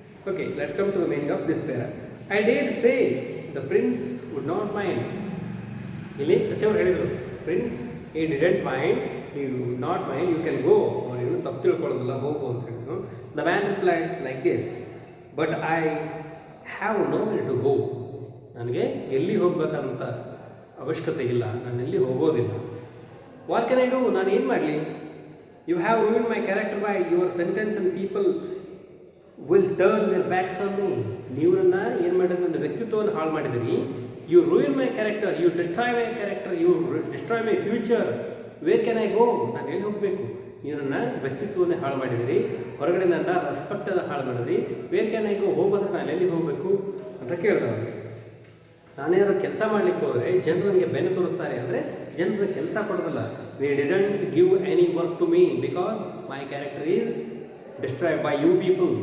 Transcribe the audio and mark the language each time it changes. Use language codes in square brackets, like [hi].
[en] Okay, let's come to the meaning of this pair. I dare say the prince would not mind. [kn] ಇಲ್ಲಿ ಸಚಿವರು ಹೇಳಿದರು, prince [en] he didn't mind, he would not mind, you can go. [kn] ಅವರೇನು ತಪ್ಪು ತಿಳ್ಕೊಳ್ಳೋದಿಲ್ಲ, ಹೋಗು ಅಂತ ಹೇಳಿದ್ರು. [en] The man replied like this, but I have nowhere to go. [kn] ನನಗೆ ಎಲ್ಲಿ ಹೋಗ್ಬೇಕಂತ ಅವಶ್ಯಕತೆ ಇಲ್ಲ, ನಾನು ಎಲ್ಲಿ ಹೋಗೋದಿಲ್ಲ. [en] What can I do? [kn] ನಾನು ಏನು ಮಾಡಲಿ? [en] You have ruined my character by your sentence and people will turn their backs on me. [kn] ನೀವು ನನ್ನ ಏನು ಮಾಡಿದ್ರೆ, ನನ್ನ ವ್ಯಕ್ತಿತ್ವವನ್ನು ಹಾಳು ಮಾಡಿದಿರಿ. [en] You ruin my character, you destroy my character, you destroy my future. Where can I go? [kn] ನಾನು ಎಲ್ಲಿ ಹೋಗಬೇಕು? ನೀವು ನನ್ನ ವ್ಯಕ್ತಿತ್ವವನ್ನೇ ಹಾಳು ಮಾಡಿದಿರಿ, ಹೊರಗಡೆ ನನ್ನ ರೆಸ್ಪೆಕ್ಟನ್ನು ಹಾಳು ಮಾಡಿದಿರಿ. [en] Where can I go? [kn] ಹೋಗೋದ್ರೆ ನಾನು ಎಲ್ಲಿ ಹೋಗಬೇಕು ಅಂತ ಕೇಳಿದೆ ಅವರಿಗೆ. ನಾನೇನಾದ್ರು ಕೆಲಸ ಮಾಡಲಿಕ್ಕೆ ಹೋದರೆ ಜನರು ನನಗೆ ಬೆನ್ನು ತೋರಿಸ್ತಾರೆ ಅಂದರೆ ಜನರು ಕೆಲಸ ಕೊಡೋದಿಲ್ಲ. [en] They didn't give any work to me because my character is destroy by you people.